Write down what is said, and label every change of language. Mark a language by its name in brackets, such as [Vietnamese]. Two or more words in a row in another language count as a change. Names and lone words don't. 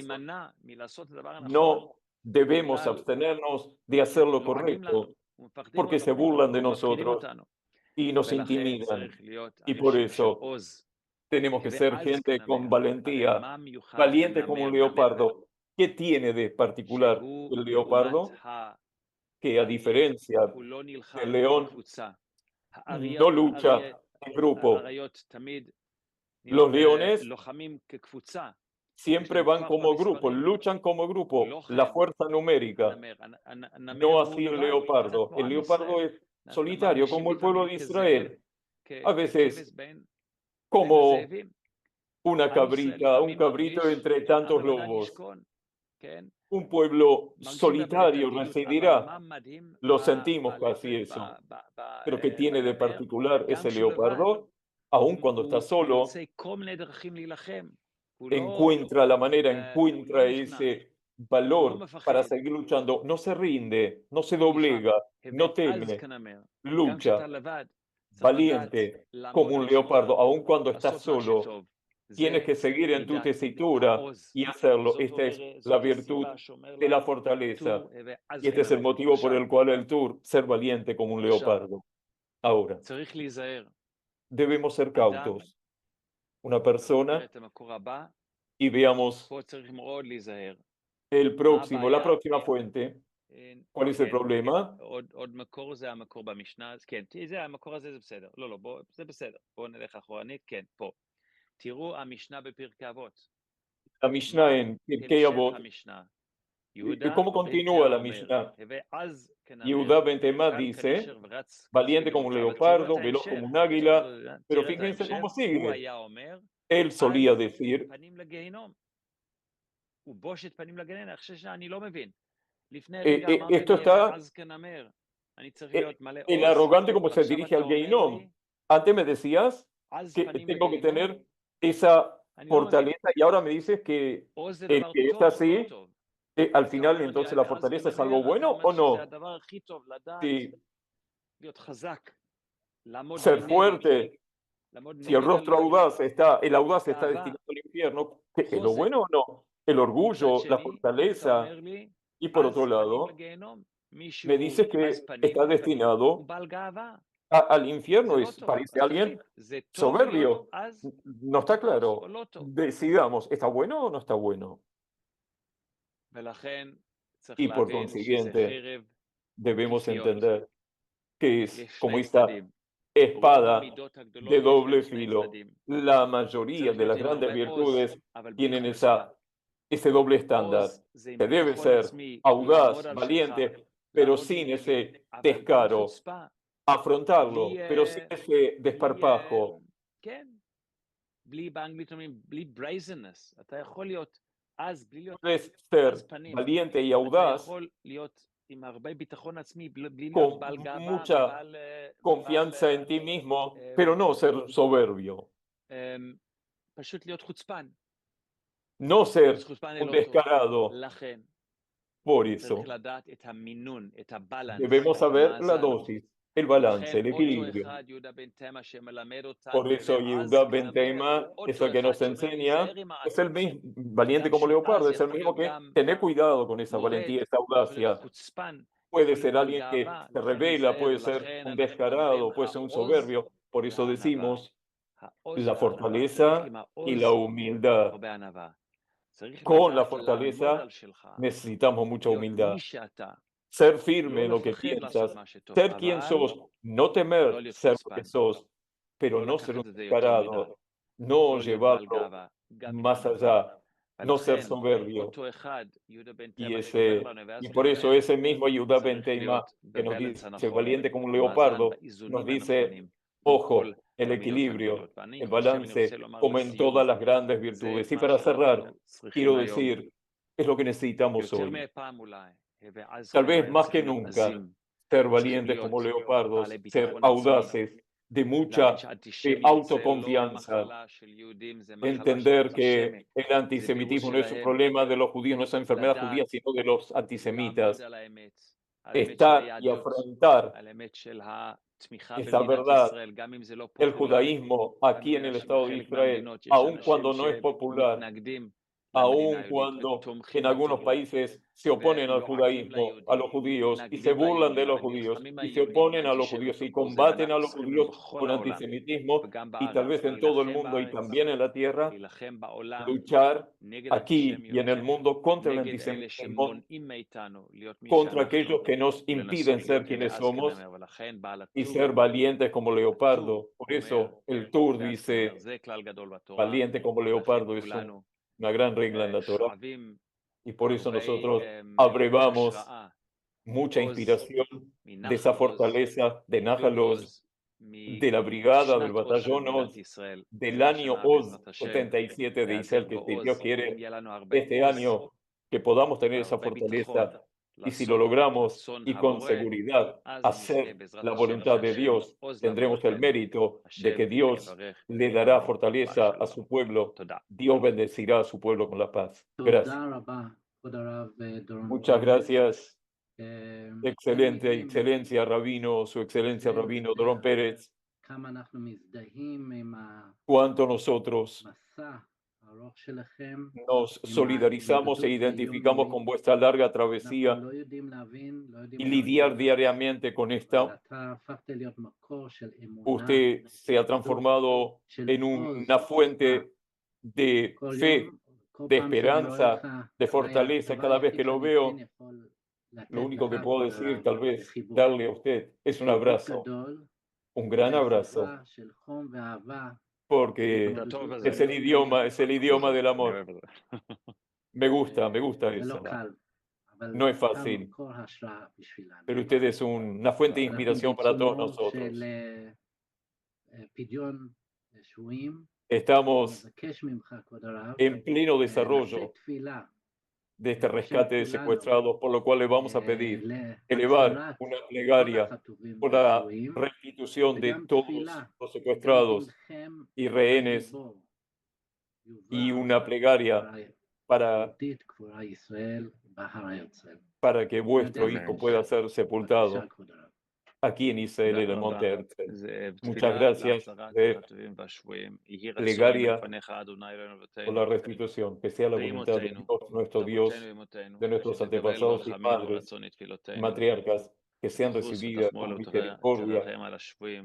[Spanish] No debemos abstenernos de hacer lo correcto, porque se burlan de nosotros y nos intimidan. Y por eso tenemos que ser gente con valentía, valiente como un leopardo, ¿Qué tiene de particular [Hebrew] שהוא [Spanish] el [Hebrew] לעומת [Spanish] leopardo? Que a [Hebrew] האריה, [Spanish] diferencia [Hebrew] הוא לא [Spanish] del [Hebrew] נלחם [Spanish] león, [Hebrew] כקבוצה. [Spanish] no lucha en grupo. [Hebrew] האריות תמיד [Spanish] Los leones [Hebrew] לוחמים כקבוצה. [Spanish] siempre van como grupo, luchan como grupo, la fuerza numérica. [Hebrew] הנמר, הנמר [Spanish] No [Hebrew] הוא [Spanish] así el [Hebrew] לבד, קצת [Spanish] leopardo. [Hebrew] כמו [Spanish] El [Hebrew] עם [Spanish] leopardo [Hebrew] ישראל. [Spanish] es solitario, [Hebrew] מרגישים [Spanish] como el pueblo [Hebrew] לפעמים [Spanish] de [Hebrew] כזאב, [Spanish] Israel. A veces [Hebrew] ככבש בין [Spanish] como [Hebrew] הזאבים. [Spanish] una [Hebrew] עם ישראל [Spanish] cabrita, un [Hebrew] לפעמים [Spanish] cabrito [Hebrew] מרגיש [Spanish] entre [Hebrew] ככה [Spanish] tantos [Hebrew] לבדד [Spanish] lobos. [Hebrew] ישכון, כן? [Spanish] Un pueblo [Hebrew] מרגישים [Spanish] solitario [Hebrew] בבדידות, אבל [Spanish] residirá. [Hebrew] מה מדהים [Spanish] Lo sentimos casi eso. Pero que tiene de [Hebrew] בנמר, [Spanish] particular [Hebrew] גם [Spanish] ese [Hebrew] כשהוא לבד, [Spanish] leopardo, aun cuando está [Hebrew] הוא solo, מוצא כל מיני דרכים להילחם. הוא לא [Spanish] encuentra la manera, encuentra [Hebrew] נכנע, [Spanish] ese [Hebrew] הוא לא [Spanish] valor para [Hebrew] מפחד. [Spanish] seguir luchando. No se rinde, no se doblega, no [Hebrew] ואז [Spanish] teme, [Hebrew] כנמר, גם [Spanish] lucha, [Hebrew] כשאתה לבד, צריך לדעת [Spanish] valiente, [Hebrew] לעמוד [Spanish] como un [Hebrew] על שלך, [Spanish] leopardo, aun cuando estás [Hebrew] לעשות מה [Spanish] solo. [Hebrew] שטוב. [Spanish] Tienes [Hebrew] זה [Spanish] que seguir en tu [Hebrew] מידת [Spanish] tesitura [Hebrew] העוז. [Spanish] y hacerlo. [Hebrew] זאת [Spanish] Esta es [Hebrew] אומרת, [Spanish] la [Hebrew] זאת [Spanish] virtud [Hebrew] הסיבה שאומר [Spanish] de la [Hebrew] לה, [Spanish] fortaleza. [Hebrew] טור ואז [Spanish] Y este es el [Hebrew] כנמר. [Spanish] motivo por [Hebrew] עכשיו, [Spanish] el cual el tour, ser valiente como un [Hebrew] עכשיו, [Spanish] leopardo. Ahora, [Hebrew] צריך להיזהר. [Spanish] debemos ser [Hebrew] אדם, [Spanish] cautos. Una [Hebrew] נראה [Spanish] persona [Hebrew] את המקור הבא, [Spanish] y veamos [Hebrew] פה צריך מאוד להיזהר. [Spanish] el próximo, la [Hebrew] הבעיה? [Spanish] próxima fuente. ¿Cuál es el [Hebrew] כן, [Spanish] problema? [Hebrew] עוד מקור זה המקור במשנה, אז כן, זה המקור הזה זה בסדר. לא, בוא, זה בסדר. בואו נלך אחורנית, כן, פה. תראו המשנה בפרקי אבות. [Spanish] La Mishnah en Pirkei [Hebrew] המשך [Spanish] Avot. [Hebrew] המשנה. [Spanish] ¿Y [Hebrew] יהודה [Spanish] cómo [Hebrew] בן [Spanish] continúa [Hebrew] תמה [Spanish] la [Hebrew] אומר, [Spanish] Mishnah? [Hebrew] ואז כנמר, [Spanish] Yehuda ben Tema [Hebrew] קל [Spanish] dice, [Hebrew] כנשר ורץ [Spanish] valiente [Hebrew] כצבי [Spanish] como un [Hebrew] בראשו. אבל תראו [Spanish] leopardo, [Hebrew] את [Spanish] veloz como [Hebrew] ההמשך. [Spanish] un águila, pero [Hebrew] תראה את [Spanish] fíjense [Hebrew] ההמשך. [Spanish] cómo [Hebrew] הוא [Spanish] sigue. [Hebrew] היה אומר, [Spanish] Él solía [Hebrew] אז [Spanish] decir, [Hebrew] פנים לגיהינום. ובושת פנים לגיהינום. עכשיו שנייה, אני לא מבין. לפני eh, רגע אמרת [Spanish] esto [Hebrew] לי, [Spanish] está, [Hebrew] ואז כנמר. אני צריך להיות מלא [Spanish] el [Hebrew] עוז, [Spanish] arrogante como se [Hebrew] ועכשיו [Spanish] dirige al [Hebrew] אתה אומר [Spanish] Geinom. [Hebrew] לי, [Spanish] Antes me decías [Hebrew] אז [Spanish] que [Hebrew] פנים [Spanish] tengo que [Hebrew] לגיהינום. [Spanish] tener esa [Hebrew] אני לא מבין. [Spanish] fortaleza y ahora me dices [Hebrew] עוז זה [Spanish] el [Hebrew] דבר [Spanish] que es [Hebrew] טוב או לא [Spanish] así, [Hebrew] טוב? [Spanish] al [Hebrew] אתה [Spanish] final [Hebrew] אומר לי, [Spanish] entonces la [Hebrew] אז [Spanish] fortaleza es algo [Hebrew] כנמר, אתה [Spanish] bueno [Hebrew] אומר [Spanish] o [Hebrew] שזה [Spanish] no. [Hebrew] הדבר הכי טוב, לדעת, [Spanish] Si [Hebrew] להיות חזק, לעמוד [Spanish] ser [Hebrew] מנגד, [Spanish] fuerte, [Hebrew] לעמוד [Spanish] si el [Hebrew] נגד [Spanish] rostro audaz está, el audaz está [Hebrew] הגאווה, [Spanish] destinado al infierno, ¿es lo [Hebrew] חוזק. [Spanish] bueno o no? El [Hebrew] מצד [Spanish] orgullo, la [Hebrew] שני, אתה [Spanish] fortaleza, [Hebrew] אומר לי, [Spanish] y por [Hebrew] אז [Spanish] otro [Hebrew] פנים [Spanish] lado, [Hebrew] לגיהינום. [Spanish] me [Hebrew] מישהו [Spanish] dices [Hebrew] עז [Spanish] que [Hebrew] פנים [Spanish] está [Hebrew] לפנים, הוא [Spanish] destinado [Hebrew] בעל גאווה. [Spanish] al [Hebrew] זה [Spanish] infierno, [Hebrew] לא טוב. [Spanish] parece [Hebrew] אז [Spanish] alguien [Hebrew] תחליט, זה טוב להיות [Spanish] soberbio. [Hebrew] עז [Spanish] No está [Hebrew] או [Spanish] claro. [Hebrew] לא טוב. [Spanish] Decidamos, ¿está bueno o no está bueno? [Hebrew] ולכן צריך [Spanish] Y por [Hebrew] להבין שזה [Spanish] consiguiente, [Hebrew] חרב [Spanish] debemos [Hebrew] פיפיות. [Spanish] entender que es [Hebrew] יש [Spanish] como [Hebrew] שני [Spanish] esta [Hebrew] צדדים. רוב [Spanish] espada [Hebrew] המידות הגדולות [Spanish] de [Hebrew] יש להם [Spanish] doble [Hebrew] שני [Spanish] filo. [Hebrew] צדדים. [Spanish] La mayoría [Hebrew] צריך [Spanish] de [Hebrew] להיות [Spanish] las [Hebrew] עם [Spanish] grandes [Hebrew] הרבה עוז, [Spanish] virtudes [Hebrew] אבל בלי [Spanish] tienen [Hebrew] חוצפה. [Spanish] ese doble estándar. [Hebrew] עוז זה עם [Spanish] Se debe [Hebrew] ביטחון [Spanish] ser [Hebrew] עצמי, [Spanish] audaz, [Hebrew] לעמוד על שלך, [Spanish] valiente, pero [Hebrew] לעמוד [Spanish] sin [Hebrew] מנגד, [Spanish] ese [Hebrew] אבל בלי [Spanish] descaro, [Hebrew] חוצפה, [Spanish] afrontarlo, [Hebrew] בלי, [Spanish] pero sin ese desparpajo. [Hebrew] כן, בלי, באנגלית אומרים, בלי ברייזנס. אתה יכול להיות עז, בלי להיות [Spanish] Puedes ser [Hebrew] עז פנים. [Spanish] valiente y [Hebrew] אתה [Spanish] audaz [Hebrew] יכול להיות עם הרבה ביטחון עצמי, בלי להיות [Spanish] con [Hebrew] בעל גאווה [Spanish] mucha [Hebrew] ובעל... [Spanish] confianza en ti mismo, pero no ser soberbio, [Hebrew] פשוט להיות חוצפן. [Spanish] no ser [Hebrew] חוצפן [Spanish] un [Hebrew] לא טוב. [Spanish] descarado. [Hebrew] לכן, [Spanish] Por eso [Hebrew] צריך לדעת את המינון, את הבלנס, [Spanish] debemos [Hebrew] את [Spanish] saber la [Hebrew] המאזן. [Spanish] dosis, el balance, [Hebrew] לכן [Spanish] el [Hebrew] אותו [Spanish] equilibrio. [Hebrew] אחד, יהודה בן תמה, שמלמד אותנו, [Spanish] Por eso [Hebrew] ואז [Spanish] Yehuda ben [Hebrew] כנמר, [Spanish] Teima [Hebrew] אותו [Spanish] es el que [Hebrew] אחד [Spanish] nos [Hebrew] שאומר [Spanish] enseña, [Hebrew] להיזהר עם [Spanish] es [Hebrew] העזות. [Spanish] el mismo, valiente [Hebrew] אדם [Spanish] como leopardo, [Hebrew] שעז [Spanish] es el [Hebrew] יכול [Spanish] mismo [Hebrew] להיות [Spanish] que [Hebrew] גם [Spanish] tener cuidado con esa [Hebrew] מורד, [Spanish] valentía, esa [Hebrew] יכול להיות [Spanish] audacia. [Hebrew] חוצפן, [Spanish] Puede [Hebrew] יכול [Spanish] ser [Hebrew] להיות בעל [Spanish] alguien que [Hebrew] גאווה, [Spanish] se [Hebrew] לכן [Spanish] revela, [Hebrew] להיזהר, [Spanish] puede ser [Hebrew] ולכן [Spanish] un [Hebrew] אנחנו אומרים, [Spanish] descarado, puede ser un [Hebrew] העוז [Spanish] soberbio. Por eso [Hebrew] והענווה. [Spanish] decimos [Hebrew] העוז [Spanish] la [Hebrew] והענווה. צריך [Spanish] fortaleza [Hebrew] עם [Spanish] y [Hebrew] העוז [Spanish] la humildad. [Hebrew] הרבה ענווה. צריך [Spanish] Con la [Hebrew] לדעת לעמוד [Spanish] fortaleza [Hebrew] על שלך, [Spanish] necesitamos mucha [Hebrew] להיות [Spanish] humildad. [Hebrew] מי שאתה, [Spanish] Ser firme [Hebrew] לא [Spanish] en lo que [Hebrew] לפחד לעשות [Spanish] piensas, [Hebrew] מה שטוב, [Spanish] ser quien [Hebrew] אבל [Spanish] sos, no [Hebrew] לא [Spanish] temer [Hebrew] להיות [Spanish] ser lo que [Hebrew] חוצפן, [Spanish] sos, pero [Hebrew] לא [Spanish] no ser un [Hebrew] לקחת את זה יותר מדי, [Spanish] descarado, no [Hebrew] לא להיות בעל [Spanish] llevarlo [Hebrew] גאווה, גם עם [Spanish] más [Hebrew] ענווה. [Spanish] allá, no ser [Hebrew] ולכן, [Spanish] soberbio. [Hebrew] אותו אחד, יהודה בן [Spanish] Y, [Hebrew] תמה, שאומר לנו, [Spanish] y [Hebrew] ואז [Spanish] por eso [Hebrew] כנמר, [Spanish] ese mismo Yehuda ben [Hebrew] צריך [Spanish] Teima [Hebrew] להיות [Spanish] que nos [Hebrew] בבלנס [Spanish] dice [Hebrew] הנכון, [Spanish] valiente como un [Hebrew] במאזן, [Spanish] leopardo, nos [Hebrew] באיזונים [Spanish] dice, [Hebrew] הנכונים, כמו כל [Spanish] ojo, el [Hebrew] המידות [Spanish] equilibrio, [Hebrew] הגדולות. ואני [Spanish] el [Hebrew] חושב, אני רוצה [Spanish] balance, [Hebrew] לומר [Spanish] como en [Hebrew] לסיום, [Spanish] todas las grandes [Hebrew] זה [Spanish] virtudes. Y [Hebrew] מה [Spanish] para [Hebrew] שאנחנו [Spanish] cerrar, [Hebrew] צריכים [Spanish] quiero [Hebrew] היום, [Spanish] decir, es lo que necesitamos [Hebrew] יותר [Spanish] hoy. [Hebrew] מפעם אולי, ואז [Spanish] Tal vez [Hebrew] כנמר [Spanish] más que [Hebrew] צריכים להיות [Spanish] nunca, [Hebrew] עזים, [Spanish] ser [Hebrew] צריכים [Spanish] valientes [Hebrew] להיות [Spanish] como leopardos, [Hebrew] בעלי [Spanish] ser [Hebrew] ביטחון עצמי, [Spanish] audaces, de [Hebrew] להבין [Spanish] mucha [Hebrew] שאנטישמיות זה לא [Spanish] autoconfianza, [Hebrew] מחלה של יהודים, זה מחלה של [Spanish] entender que [Hebrew] אנטישמים, [Spanish] el [Hebrew] זה וירוס [Spanish] antisemitismo no es un [Hebrew] שלהם, [Spanish] problema de los judíos, no es una enfermedad judía, [Hebrew] לדעת, [Spanish] sino de los [Hebrew] לעמוד [Spanish] antisemitas, [Hebrew] על האמת, על האמת של [Spanish] estar y [Hebrew] היהדות, [Spanish] afrontar [Hebrew] על האמת של התמיכה [Spanish] esa [Hebrew] במדינת [Spanish] verdad, [Hebrew] ישראל, גם אם זה לא [Spanish] el [Hebrew] פופולרי, [Spanish] judaísmo [Hebrew] ואני [Spanish] aquí en [Hebrew] יודע [Spanish] el Estado de [Hebrew] שבחלק [Spanish] Israel, [Hebrew] מהמדינות יש [Spanish] aun [Hebrew] אנשים [Spanish] cuando no es popular, [Hebrew] שמתנגדים למדינה [Spanish] aun [Hebrew] היהודית [Spanish] cuando en [Hebrew] ותומכים [Spanish] algunos [Hebrew] בטרור [Spanish] países se oponen al [Hebrew] ולועגים [Spanish] judaísmo, a los [Hebrew] ליהודים [Spanish] judíos, y se [Hebrew] ומתנגדים [Spanish] burlan de [Hebrew] ליהודים [Spanish] los judíos, [Hebrew] ונלחמים [Spanish] y se [Hebrew] ביהודים [Spanish] oponen a los judíos, y [Hebrew] אנטישמיות וכל זה, [Spanish] combaten a [Hebrew] ואנחנו [Spanish] los [Hebrew] צריכים [Spanish] judíos [Hebrew] בכל [Spanish] con [Hebrew] העולם [Spanish] antisemitismo, [Hebrew] וגם [Spanish] y tal [Hebrew] בארץ [Spanish] vez en todo el [Hebrew] להילחם [Spanish] mundo y [Hebrew] בארץ, [Spanish] también en la tierra, [Hebrew] להילחם בעולם [Spanish] luchar [Hebrew] נגד [Spanish] aquí y en [Hebrew] אנטישמיות, [Spanish] el mundo contra el [Hebrew] נגד אלה [Spanish] antisemitismo, [Hebrew] שמונעים מאיתנו להיות מי [Spanish] contra [Hebrew] שאנחנו, [Spanish] aquellos que nos impiden [Hebrew] ולנסות [Spanish] ser [Hebrew] להיות [Spanish] quienes [Hebrew] כמאז כן [Spanish] somos [Hebrew] אומר, ולכן בעל [Spanish] y [Hebrew] הטור, [Spanish] ser valientes como [Hebrew] הטור [Spanish] leopardo. Por [Hebrew] אומר, [Spanish] eso el Tur [Hebrew] והטור אומר, [Spanish] dice, [Hebrew] זה כלל גדול בתורה, [Spanish] valiente como [Hebrew] ולכן [Spanish] leopardo es [Hebrew] כולנו [Spanish] una gran regla en la Torah. [Hebrew] שואבים [Spanish] Y por eso [Hebrew] הרבה [Spanish] nosotros abrevamos [Hebrew] השראה, [Spanish] mucha [Hebrew] עוז [Spanish] inspiración de esa [Hebrew] מנחל עוז, [Spanish] fortaleza de [Hebrew] גדוד [Spanish] Nájalos, [Hebrew] עוז, [Spanish] de la brigada, del [Hebrew] משנת עוז של [Spanish] batallón [Hebrew] מדינת [Spanish] Oz, [Hebrew] ישראל, [Spanish] del [Hebrew] זו [Spanish] año [Hebrew] השנה [Spanish] Oz [Hebrew] בעזרת השם, [Spanish] 77 de Israel, [Hebrew] להיאזק [Spanish] que si Dios [Hebrew] בעוז, אם [Spanish] quiere, [Hebrew] יהיה לנו הרבה [Spanish] este [Hebrew] עוז [Spanish] año que podamos tener esa [Hebrew] והרבה ביטחון [Spanish] fortaleza y si lo [Hebrew] לעשות [Spanish] logramos [Hebrew] רצון [Spanish] y con [Hebrew] הבורא, [Spanish] seguridad [Hebrew] אז נזכה [Spanish] hacer [Hebrew] בעזרת [Spanish] la [Hebrew] השם [Spanish] voluntad de [Hebrew] שהשם [Spanish] Dios, [Hebrew] עוז [Spanish] tendremos el [Hebrew] לאבותינו, [Spanish] mérito de que [Hebrew] השם [Spanish] Dios [Hebrew] יברך [Spanish] le dará [Hebrew] אותנו [Spanish] fortaleza a [Hebrew] בשלום. [Spanish] su pueblo. [Hebrew] תודה. [Spanish] Dios bendecirá a su pueblo con la paz. Gracias. [Hebrew] תודה רבה, כבוד הרב דורון [Spanish] Muchas [Hebrew] פרץ. [Spanish] gracias. [Hebrew] אין [Spanish] Excelente, [Hebrew] מילים [Spanish] excelencia, rabino, su excelencia, rabino Dorón [Hebrew] לתאר [Spanish] Pérez, [Hebrew] כמה אנחנו מזדהים עם [Spanish] cuánto nosotros [Hebrew] המסע הארוך שלכם, [Spanish] nos [Hebrew] עם [Spanish] solidarizamos e [Hebrew] ההתמודדות [Spanish] identificamos con [Hebrew] ביומיומית. [Spanish] vuestra larga [Hebrew] אנחנו [Spanish] travesía [Hebrew] לא יודעים להבין, לא יודעים [Spanish] y lidiar [Hebrew] להעריך, [Spanish] diariamente con [Hebrew] אבל [Spanish] esta. [Hebrew] אתה הפכת להיות מקור של אמונה, [Spanish] Usted se ha transformado [Hebrew] של [Spanish] en [Hebrew] עוז, [Spanish] una [Hebrew] תקווה. [Spanish] fuente de [Hebrew] כל [Spanish] fe, [Hebrew] יום, כל [Spanish] de [Hebrew] פעם שאני רואה [Spanish] esperanza, [Hebrew] אותך, [Spanish] de [Hebrew] אולי [Spanish] fortaleza. [Hebrew] הדבר [Spanish] Cada vez [Hebrew] היחיד [Spanish] que lo [Hebrew] שאני [Spanish] veo, [Hebrew] כן יכול לתת [Spanish] lo único que [Hebrew] לך, [Spanish] puedo [Hebrew] כבוד [Spanish] decir, [Hebrew] הרב, [Spanish] tal [Hebrew] זה [Spanish] vez, [Hebrew] חיבוק. [Spanish] darle a usted es un [Hebrew] חיבוק [Spanish] abrazo, [Hebrew] גדול, [Spanish] un gran abrazo, [Hebrew] ואהבה של חום ואהבה. [Spanish] porque [Hebrew] אתה טוב להתמודדות בזה. [Spanish] es el idioma del [Hebrew] אני [Spanish] amor. [Hebrew] אוהב את זה. [Spanish] Me gusta [Hebrew] זה לא [Spanish] eso. [Hebrew] קל, אבל [Spanish] No es [Hebrew] אתה [Spanish] fácil, [Hebrew] מקור השראה בשבילנו. [Spanish] pero usted es una fuente de [Hebrew] אנחנו [Spanish] inspiración para todos [Hebrew] בעיצומו [Spanish] nosotros. [Hebrew] של פדיון שבויים, [Spanish] Estamos [Hebrew] מבקש ממך, כבוד הרב, [Spanish] en pleno [Hebrew] נשא [Spanish] desarrollo [Hebrew] תפילה [Spanish] de este [Hebrew] בשם [Spanish] rescate de [Hebrew] כולנו, [Spanish] secuestrados, por lo cual le vamos a pedir elevar [Hebrew] להחזרת [Spanish] una [Hebrew] כל [Spanish] plegaria [Hebrew] החטופים [Spanish] por la [Hebrew] והשבויים, [Spanish] restitución de [Hebrew] וגם [Spanish] todos [Hebrew] תפילה, [Spanish] los [Hebrew] גם [Spanish] secuestrados [Hebrew] בנכם [Spanish] y rehenes [Hebrew] הגיבור, [Spanish] y [Hebrew] יובל [Spanish] una plegaria [Hebrew] קבורה [Spanish] para, [Hebrew] יהודית, קבורה ישראל, בהר הרצל. [Spanish] para que vuestro [Hebrew] יודע [Spanish] hijo [Hebrew] מראש. [Spanish] pueda ser [Hebrew] בבקשה, [Spanish] sepultado [Hebrew] כבוד הרב. [Spanish] aquí en Israel, en el [Hebrew] תודה [Spanish] monte [Hebrew] רבה. [Spanish] Herzl. [Hebrew] זה [Spanish] Muchas [Hebrew] תפילה [Spanish] gracias [Hebrew] להחזרת [Spanish] de [Hebrew] החטופים והשבויים. יהי רצון [Spanish] plegaria [Hebrew] מלפניך, אדוני אלוהינו [Spanish] por [Hebrew] ואלוהינו, [Spanish] la restitución, que sea la voluntad de [Hebrew] ואמותינו, [Spanish] Dios, nuestro [Hebrew] אבותינו [Spanish] Dios, [Hebrew] ואמותינו, [Spanish] de nuestros [Hebrew] שתקבל [Spanish] antepasados y [Hebrew] ברחמים [Spanish] madres [Hebrew] ורצון את [Spanish] y [Hebrew] תפילותינו, [Spanish] matriarcas, que sean [Hebrew] ותחוס [Spanish] recibidas [Hebrew] ותחמול [Spanish] con misericordia [Hebrew] ותרחם על השבויים